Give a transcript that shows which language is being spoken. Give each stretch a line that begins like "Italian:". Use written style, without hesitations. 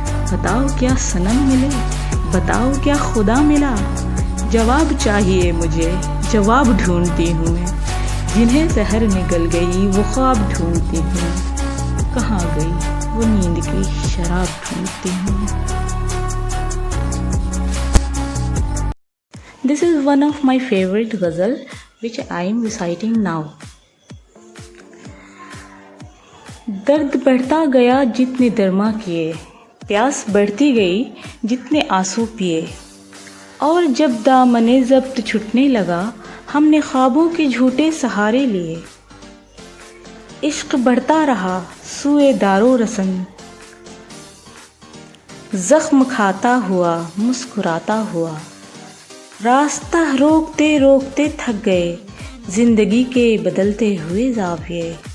Urdu: بتاؤ کیا صنم ملے، بتاؤ کیا خدا ملا، جواب چاہیے مجھے، جواب ڈھونڈتی ہوں میں، جنہیں سحر نکل گئی وہ خواب ڈھونڈتی ہوں، کہاں گئی وہ نیند کی شراب ڈھونڈتی ہوں.
English: This is one of my favorite ghazal which I am reciting now.
Urdu: درد بڑھتا گیا جتنے درما کیے، پیاس بڑھتی گئی جتنے آنسو پیے، اور جب دامن ضبط چھٹنے لگا ہم نے خوابوں کے جھوٹے سہارے لیے. عشق بڑھتا رہا سوئے دارو رسن، زخم کھاتا ہوا مسکراتا ہوا، راستہ روکتے روکتے تھک گئے زندگی کے بدلتے ہوئے زاویے.